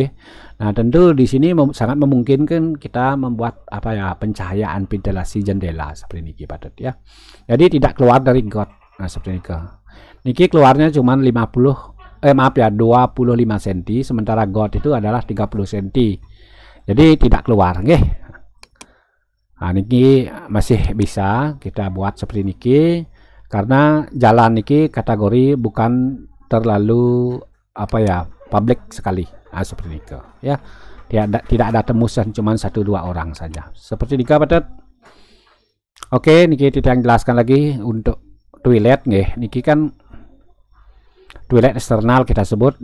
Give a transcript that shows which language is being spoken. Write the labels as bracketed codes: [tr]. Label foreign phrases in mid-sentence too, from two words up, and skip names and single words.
[id] Nah, tentu di sini sangat memungkinkan kita membuat pencahayaan ventilasi jendela seperti ini Patut ya. Jadi tidak keluar dari got. Nah, seperti ini niki keluarnya cuma 25 cm, sementara got itu adalah 30 cm. Jadi tidak keluar nggih. Nah, niki masih bisa kita buat seperti niki karena jalan niki kategori bukan terlalu publik sekali. Seperti itu ya, tidak ada tembusan, cuma 1-2 orang saja seperti niki Patut. Oke, niki tidak jelaskan lagi untuk toilet niki kan toilet eksternal kita sebut.